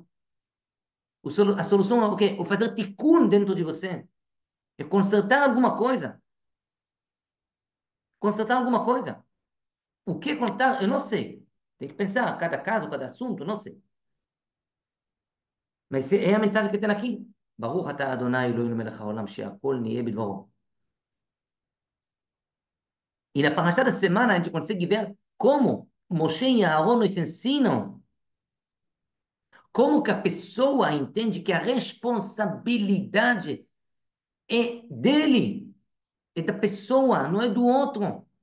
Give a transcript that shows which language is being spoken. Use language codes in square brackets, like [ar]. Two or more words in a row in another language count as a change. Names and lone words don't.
[pt] A solução é o quê? O fazer tikkun dentro de você. É consertar alguma coisa. Consertar alguma coisa. O que consertar? Eu não sei. Tem que pensar, cada caso, cada assunto, não sei. Mas é a mensagem que tem aqui. [he] ברוך אתה אדוני אלוהינו מלך העולם שהכל נהיה בדברו. [pt] E na parashá da semana a gente consegue ver como Moshe e Aaron nos ensinam como que a pessoa entende que a responsabilidade é dele, é da pessoa, não é do outro.